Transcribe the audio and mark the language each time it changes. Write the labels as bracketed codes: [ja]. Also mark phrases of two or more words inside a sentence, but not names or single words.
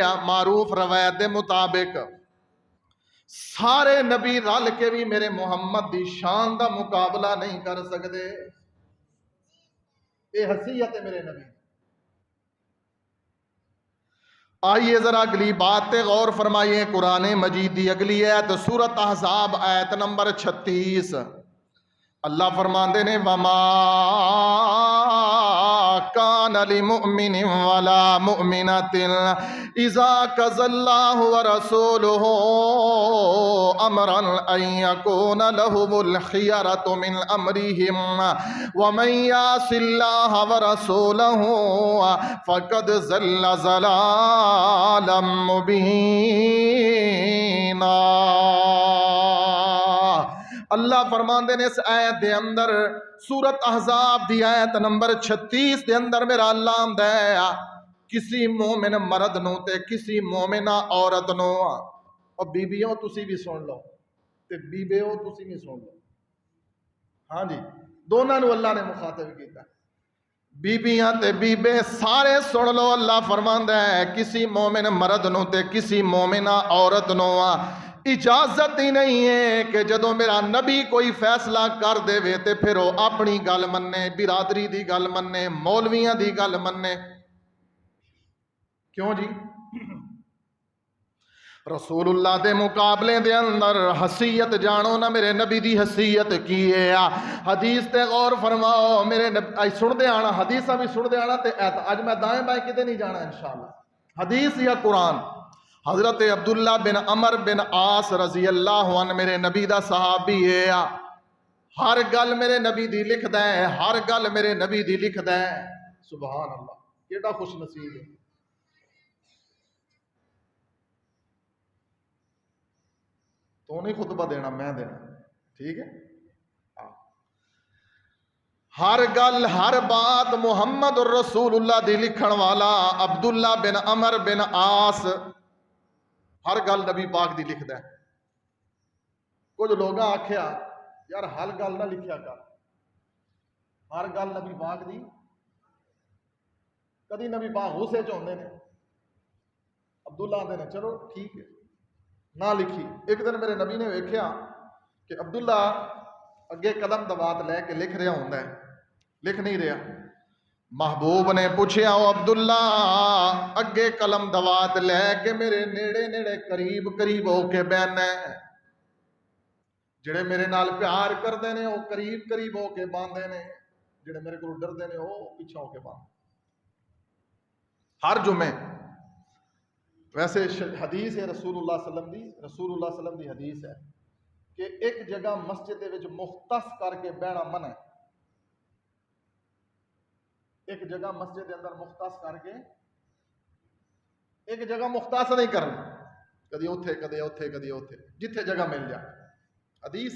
[pa] معروف روایت دے مطابق سارے نبی رل کے بھی میرے محمد دی شان دا مقابلہ نہیں کر سکتے. [ur] یہ حیثیت ہے میرے نبی. آئیے ذرا اگلی بات تے غور فرمائیے. [pa] قرآن مجید دی اگلی آیت سورۃ احزاب آیت نمبر 36. اللہ فرماندے نے [ar] وما کان لمؤمن ولا مؤمنۃ اذا قضى الله ورسوله امرا ان يكون لهم الخيرة من امرهم ومن يعص الله ورسوله فقد ضل ضلالا مبينا. [pa] اللہ فرماندے نے اس آیت دے اندر سورت احزاب دی آیت نمبر 36 دے اندر میرا اللہ آندا ہے کسی مومن مرد نو تے کسی مومنہ عورت نو، اور بیبیوں تسی بھی سن لو تے بیبیوں تسی بھی سن لو، ہاں جی دونوں نو اللہ نے مخاطب کیتا، بیبیاں تے بیبے سارے سن لو، اللہ فرماندا ہے کسی مومن مرد نو تے کسی مومنہ عورت نو اجازت ہی نہیں ہے کہ جدو میرا نبی کوئی فیصلہ کر دے وے تے پھر وہ اپنی گل مننے، برادری دی گل مننے، مولویاں دی گل مننے، کیوں جی؟ رسول اللہ دے مقابلے دے اندر حیثیت جانو نا میرے نبی دی حیثیت کی ہے، حدیث تے غور فرماؤ، میرے نبی سن دے آنا، حدیثاں بھی سن دے آنا تے اج میں دائیں بائیں کتے نہیں جانا انشاءاللہ، حدیث یا قرآن۔ حضرت عبداللہ بن عمر بن عاص رضی اللہ عنہ میرے نبی دا صحابی ہے، ہر گل میرے نبی دی لکھدا ہے، ہر گل میرے نبی دی لکھدا ہے، [ar] سبحان اللہ [pa] کیڑا خوش نصیب ہے۔ تو نہیں خطبہ دینا، میں دینا، ٹھیک ہے؟ ہر گل ہر بات محمد الرسول اللہ دی لکھن والا عبداللہ بن عمر بن عاص ہر گل نبی پاک دی لکھدا ہے۔ کچھ لوگ آکھیا یار ہر گل نہ لکھیا کر، ہر گل نبی پاک دی، کدی نبی پاک غصے چ ہوندے نے، عبداللہ آندے نے چلو ٹھیک ہے نہ لکھی۔ ایک دن میرے نبی نے ویکھیا کہ عبداللہ اگے قدم دوات لے کے لکھ رہا ہوندا ہے، لکھ نہیں رہا۔ محبوب نے پوچھیا او عبداللہ اگے قلم دوات لے کے میرے نیڑے نیڑے قریب قریب ہو کے بہنا ہے، جڑے میرے نال پیار کردے نے وہ قریب قریب ہو کے باندھے نے، جڑے میرے کو ڈردے نے وہ پیچھے ہو کے باندھے۔ ہر جمعے ویسے حدیث ہے رسول اللہ [ar] صلی اللہ علیہ وسلم [pa] دی، رسول اللہ [ar] صلی اللہ علیہ وسلم [pa] دی حدیث ہے کہ ایک جگہ مسجد دے وچ مختص کر کے بہنا منع ہے، ایک جگہ مسجد دے اندر مختص کر کے ایک جگہ مختص نہیں کرنا، کدی اوتھے کدی اوتھے کدی اوتھے، جتھے جگہ مل جائے، حدیث ہے۔